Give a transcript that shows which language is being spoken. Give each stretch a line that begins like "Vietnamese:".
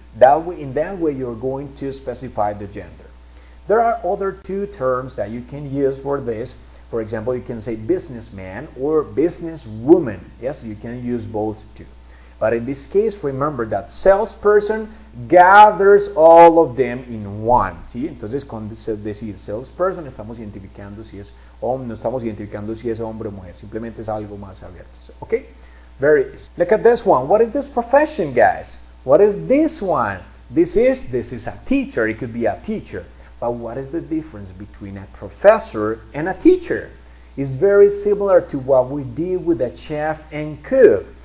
English: In that way, you're going to specify the gender. There are other two terms that you can use for this. For example, you can say businessman or businesswoman. Yes, you can use both too. But in this case, remember that salesperson gathers all of them in one.
Spanish: ¿Sí? Entonces, cuando decir salesperson, estamos identificando si es hombre, no estamos identificando si es hombre o mujer. Simplemente es algo más abierto.
English: Okay? Very easy. Look at this one. What is this profession, guys? What is this one? This is a teacher. It could be a teacher. But what is the difference between a professor and a teacher? It's very similar to what we did with a chef and cook.